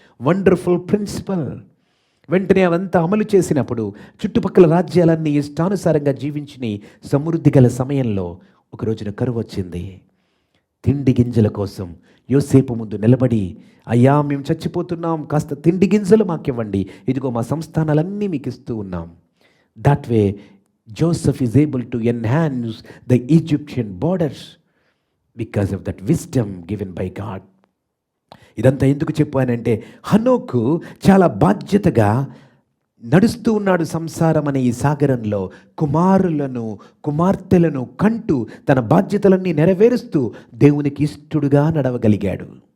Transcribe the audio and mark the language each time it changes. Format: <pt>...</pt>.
<en>Wonderful principle.</en> <te>వెంటనే అవంతా అమలు చేసినప్పుడు చుట్టుపక్కల రాజ్యాలన్నీ ఇష్టానుసారంగా జీవించిన సమృద్ధి గల సమయంలో ఒక రోజున కరువు వచ్చింది. తిండి గింజల కోసం యోసేపు ముందు నిలబడి, అయ్యా, మేము చచ్చిపోతున్నాం, కాస్త తిండి గింజలు మాకివ్వండి, ఇదిగో మా సంస్థానాలన్నీ మీకు ఇస్తూ ఉన్నాం.</te> <en>That way Joseph is able to enhance the Egyptian borders because of that wisdom given by God.</en> <te>ఇదంతా ఎందుకు చెప్పానంటే, హనోకు చాలా బాధ్యతగా నడుస్తూ ఉన్నాడు సంసారం అనే ఈ సాగరంలో. కుమారులను కుమార్తెలను కంటూ తన బాధ్యతలన్నీ నెరవేరుస్తూ దేవునికి ఇష్టడుగా నడవగలిగాడు.</te>